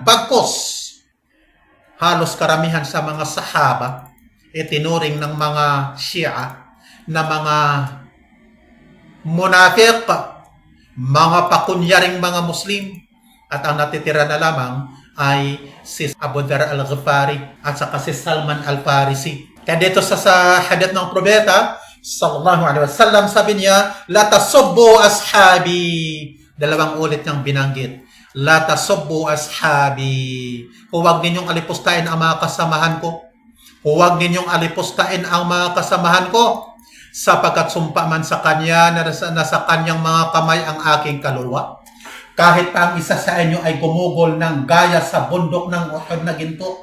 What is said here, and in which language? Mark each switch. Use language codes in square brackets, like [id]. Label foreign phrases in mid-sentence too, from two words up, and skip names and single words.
[tl] Bagkos halos karamihan sa mga sahaba itinuring ng mga Shia na mga munafiq, mga pakunyaring mga Muslim, at ang natitira na lamang ay si Abu Dharr al-Ghifari at saka si Salman al-Farisi. Kaya dito sa hadith ng propeta [ar] صلى الله عليه وسلم, [tl] sabi niya, [ar] لا تسبوا أصحابي. [tl] Dalawang ulit niyang binanggit. [ar] لا تسبوا أصحابي. [tl] Huwag ninyong alipustain ang mga kasamahan ko. Huwag ninyong alipustain ang mga kasamahan ko, sapagkat sumpa man sa kanya na nasa kanyang mga kamay ang aking kaluluwa. Kahit pa ang isa sa inyo ay gumugol ng gaya sa bundok ng Uhud na ginto.